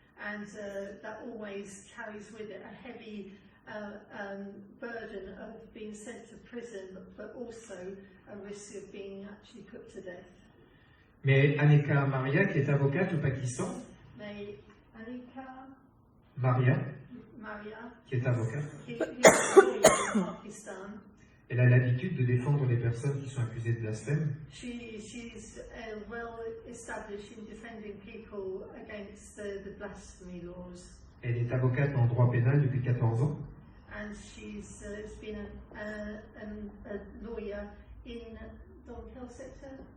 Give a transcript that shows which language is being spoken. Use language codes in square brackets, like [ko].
[en] And that always carries with it a heavy burden of being sent to prison, but also a risk of being actually put to death. [fr] Mais Anika Maria, qui est avocate au Pakistan, [en] May Anika [fr] Maria, qui est avocate, [en] who's a lawyer in Pakistan, [fr] elle a l'habitude de défendre les personnes qui sont accusées de blasphème. [en] she's well established in defending people against the blasphemy laws. [fr] Elle est avocate en droit pénal depuis 14 ans. [en] And she's been a lawyer in the health sector,